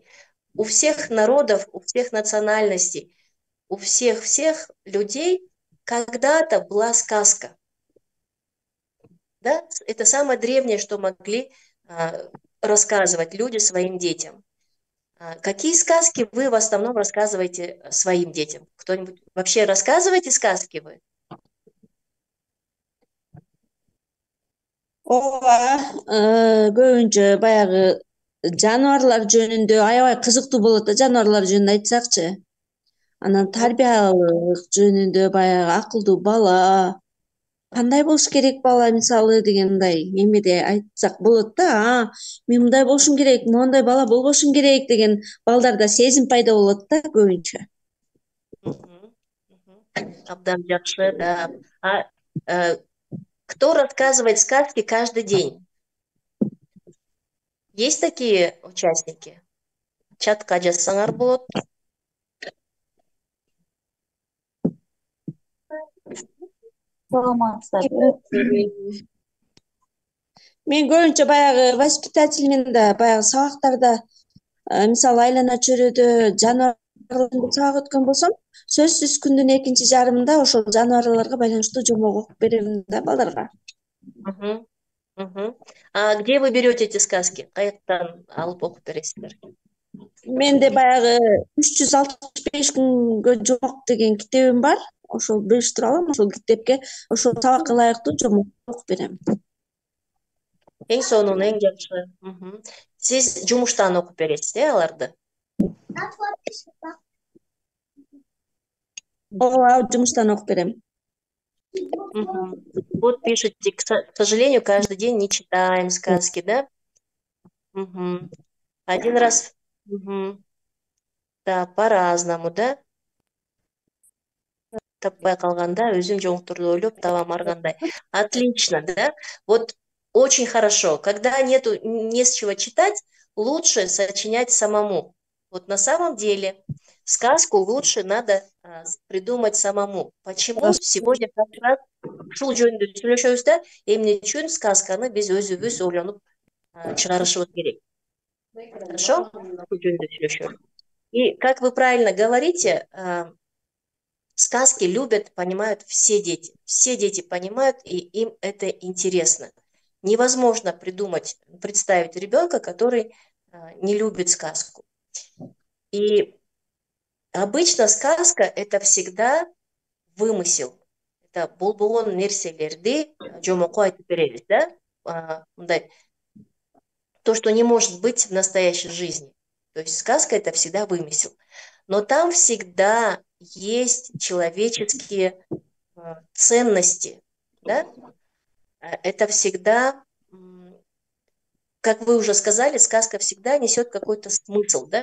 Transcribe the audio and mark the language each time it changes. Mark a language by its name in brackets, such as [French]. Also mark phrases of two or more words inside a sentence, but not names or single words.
[Russian] У всех народов, у всех национальностей, у всех людей когда-то была сказка. Да? Это самое древнее, что могли рассказывать люди своим детям. Какие сказки вы в основном рассказываете своим детям? Кто-нибудь вообще рассказываете сказки вы? [Kyrgyz] Ооба, көбүнчө баягы жаныбарлар жөнүндө аябай кызыктуу болот да, жаныбарлар жөнүндө айтсакчы. Анан тарбиялык жөнүндө баягы акылдуу бала, кандай болуш керек бала мисалы деген мындай эмеде айтсак болот да. Мен мындай болушум керек, моундай бала болбошум керек деген балдарда сезим пайда болот да көбүнчө. Абдан жакшы, да. [Russian] Кто рассказывает сказки каждый день? Есть такие участники? [Kyrgyz] чатқа жазсаңар болот. саламатсыздар. Мен көбүнчө баягы воспитательныйда баягы сабактарда мисалы айлана чөйрөдө жаныбарларды сабак өткөн болсом, сөзсүз күндүн экинчи жарымында ошол жаныбарларга байланыштуу жомок окуп берем да балдарга. Мгм, мгм. [Russian] А где вы берете эти сказки? [Kyrgyz] Каяктан алып окуп бересиздер? Менде баягы 365 күнгө жомок деген китебим бар. Ошол бөлүштүрө алам, ошол китепке ошол сабакка ылайыктуу жомок окуп берем. Эң сонун, эң жакшы. Мгм. Сиз жумуштан окуп бересиз, аларды? Ооба, жумуштан окуп берем. Мгм. [Russian] Вот пишете, к сожалению, каждый день не читаем сказки, да? Мгм. Один раз, мгм. Да, по-разному, да? [Kyrgyz] Таппай калганда өзүм жоңтурду ойлоп табам аргандай. [Russian] Отлично, да? Вот очень хорошо. Когда не с чего читать, лучше сочинять самому. Вот на самом деле сказку лучше надо придумать самому. Почему? [Kyrgyz] Сегодня как раз ушул жөнүндө сүйлөшөбүз да, эмне үчүн сказканы биз өзүбүз ойлонуп чыгарышыбыз керек. [Russian] Хорошо? [Kyrgyz] Ушул жөнүндө сүйлөшөлү. [Russian] И как вы правильно говорите, сказки любят, понимают все дети. Все дети понимают, и им это интересно. Невозможно представить ребенка, который не любит сказку. И обычно сказка это всегда вымысел. [Kyrgyz] Это болбогон нерселерди жомокко айтып беребиз, да? Мындай, [Russian] то, что не может быть в настоящей жизни. То есть сказка это всегда вымысел. Но там всегда есть человеческие ценности, да? Это всегда, как вы уже сказали, сказка всегда несет какой-то смысл, да?